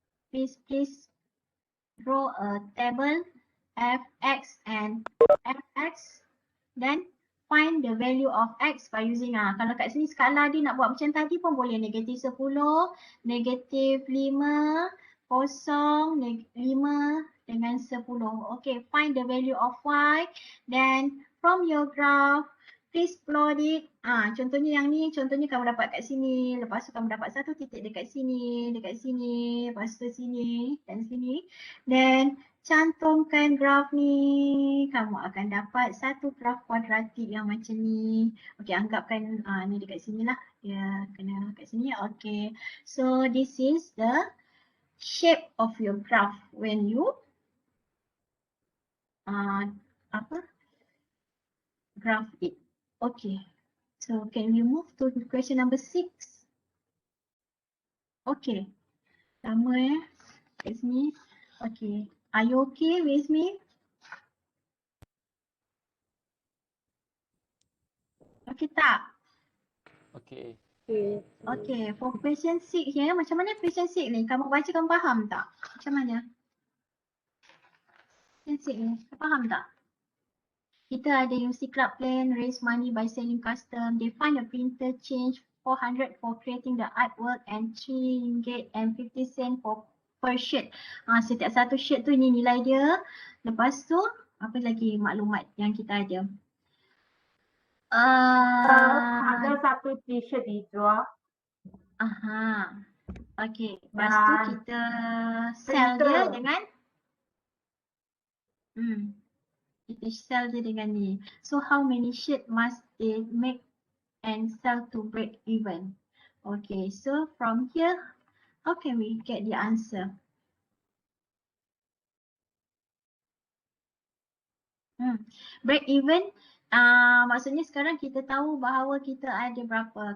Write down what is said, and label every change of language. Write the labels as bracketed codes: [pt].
[en] Please draw a table fx and fx, then find the value of x by using [ms] kalau kat sini skala dia nak buat macam tadi pun boleh, negatif 10, negatif 5, kosong, 5 dengan 10. [en] Okay, find the value of y, then from your graph please plot it. [ms] Contohnya yang ni, contohnya kamu dapat kat sini, lepas tu kamu dapat satu titik dekat sini, lepas tu sini dan sini. Then cantumkan graf ni, kamu akan dapat satu graf kuadratik yang macam ni. Okey, anggapkan ni dekat sini lah. Dia kena kat sini. Okey. [en] So this is the shape of your graph when you graph it. Okay. So can we move to question number 6? [ms] Okay. Sama kat sini. Okay. [en] Are you okay with me? [ms] Okay tak? Okay. Okay, [en] for question 6 [ms] ya, macam mana question 6 ni? Kamu baca kamu faham tak? Macam mana? Question 6 ni, faham tak? Kita ada [en] UC Club Plan, raise money by selling custom, they find a printer, change 400 for creating the artwork and RM3.50 per shirt. [ms] Setiap satu shirt tu ni nilai dia. Lepas tu, apa lagi maklumat yang kita ada? Ada satu t-shirt dijual. Okay, lepas tu kita sell dia dengan kita sell dia dengan ni. [en] So how many shirt must they make and sell to break even? Okay, so from here, how can we get the answer? [ms] Break even, maksudnya sekarang kita tahu bahawa kita ada berapa.